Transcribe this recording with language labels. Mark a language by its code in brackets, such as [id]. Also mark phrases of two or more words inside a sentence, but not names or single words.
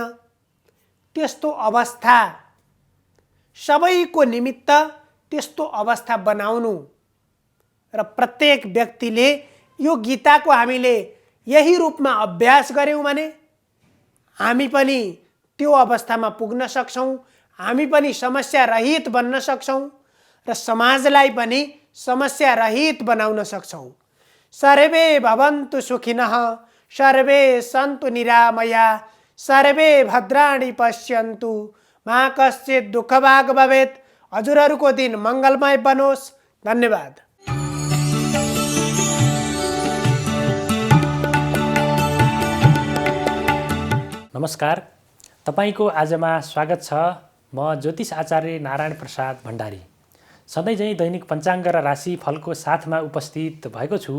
[ne] त्यस्तो अवस्था सबैको निमित्त त्यस्तो अवस्था बनाउनु र प्रत्येक व्यक्तिले यो गीताको हामीले यही रूपमा अभ्यास गर्यौँ भने हामी पनि त्यो अवस्थामा पुग्न सक्छौँ, हामी पनि समस्या रहित बन्न सक्छौँ र समाजलाई पनि समस्या रहित बनाउन सक्छौँ। [sa] सर्वे भवन्तु सुखिनः, सर्वे सन्तु निरामया, सर्वे भद्राणि पश्यन्तु, मा कश्चित् दुःखभाग् भवेत्। [ne] हजुरहरूको दिन मङ्गलमय बनोस्। धन्यवाद। नमस्कार, तपाईको आजमा स्वागत छ। म ज्योतिष आचार्य नारायण प्रसाद भण्डारी सधैँ झैँ दैनिक पञ्चाङ्ग र राशिफलको साथमा उपस्थित भएको छु।